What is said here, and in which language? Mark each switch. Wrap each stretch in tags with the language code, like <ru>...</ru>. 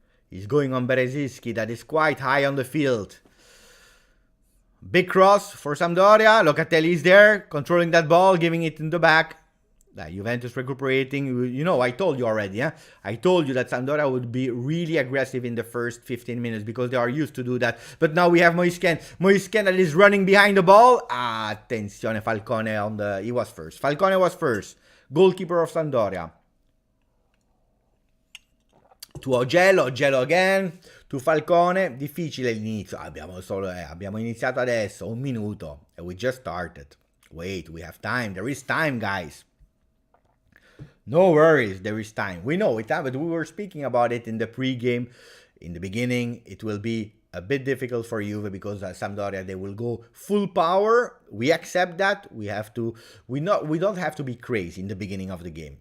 <en>He's going on Berezinski that is quite high on the field. Big cross for Sampdoria. Locatelli is there, controlling that ball, giving it in the back. Juventus recuperating. You know, I told you already. I told you that Sampdoria would be really aggressive in the first 15 minutes because they are used to do that. But now we have Moisken. Moisken that is running behind the ball. Attenzione, Falcone on the... He was first. Falcone was first. Goalkeeper of Sampdoria. To Oggello again.</en> <it>To Falcone, difficile l'inizio. Abbiamo iniziato adesso, 1 minuto.</it> <en>And we just started. Wait, we have time. There is time, guys. No worries, there is time. We know it, but we were speaking about it in the pre-game. In the beginning, it will be a bit difficult for Juve because Sampdoria, they will go full power. We accept that. We don't have to be crazy in the beginning of the game.</en>